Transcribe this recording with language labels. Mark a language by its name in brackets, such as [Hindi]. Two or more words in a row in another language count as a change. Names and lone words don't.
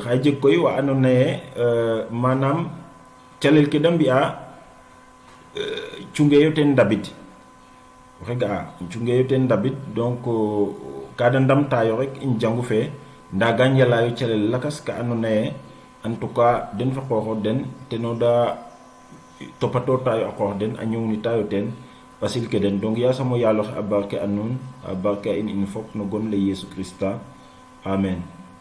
[Noon] xa jeg koy wa andoona yee manam calel ke da mbi'a cungeyo ten ndabid waxe ga'a cungeyo ten ndabid donc ka da ndamtaayo rek in jangu fee nda ga njalaayo calel lakas ka andoona yee [French] en tout cas [Noon] den fa qooxood den teno da topatoortaayo a qoox den a ñownitaayo teen ɓasil ke den donc yaasam o yaal oxe a barke a nuun a barke a in fop no gon le Yesu Christa amen.